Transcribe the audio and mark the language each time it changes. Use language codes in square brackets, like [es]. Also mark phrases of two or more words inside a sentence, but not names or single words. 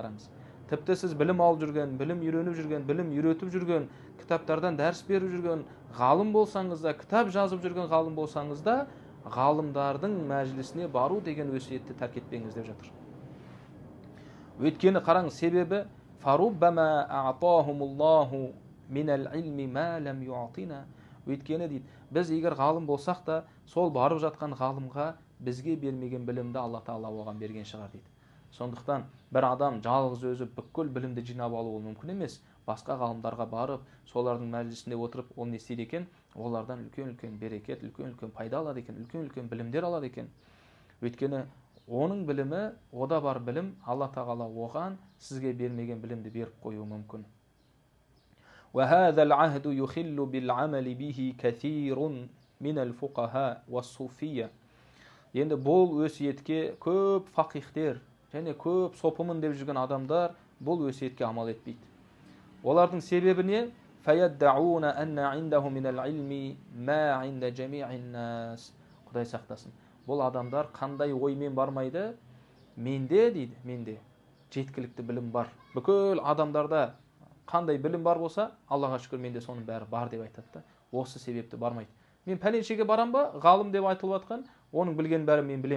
[kk] Қараңыз, тіпті сіз білім алып жүрген, білім үйреніп жүрген, білім үйретіп жүрген, кітаптардан дәріс беріп жүрген ғалым болсаңыз да, кітап жазып жүрген ғалым болсаңыз да, ғалымдардың мәжілісіне бару деген өсиетті тәрк етпеңіз деп жатыр. Өйткені қараңыз, себебі [ar] فربما أعطاهم الله من العلم ما لم يؤتنا. [kk] Өйткені дейді, біз егер ғалым болсақ та, сол барып жатқан ғалымға бізге бермеген білімді Алла Тағала оған берген шығар дейді. Сондықтан бір адам жалғыз өзі бүкіл білімді жинап алуы мүмкін емес. Басқа ғалымдарға барып, солардың мәжілісінде отырып, ол не істейді екен? Олардан үлкен-үлкен берекет, үлкен-үлкен пайда алады екен, үлкен-үлкен білімдер алады екен. Өйткені оның білімі, ода бар білім, Алла Тағала оған сізге бермеген білімді беріп қоюы мүмкін. [ar] وهذا العهد يخل بالعمل به كثير من الفقهاء والصوفية. [kk] Енді бұл өсиетке көп фақихтер және көп сопымын деп жүрген адамдар бұл өсиетке амал етпейді. Олардың себебі не? [ar] فَيَدَّعُونَ أَنَّ عِنْدَهُ مِنَ الْعِلْمِ مَا عِنْدَ جَمِيعِ النَّاسِ. [kk] Құдай сақтасын. Бұл адамдар қандай оймен бармайды? Менде дейді, менде жеткілікті білім бар. Бүкіл адамдарда қандай білім бар болса, Аллаға шүкір менде соның бәрі бар деп айтады. Осы себепті бармайды. Мен пәленшеге барам ба, ғалым деп айтылып жатқан, оның білген бәрі мен білем.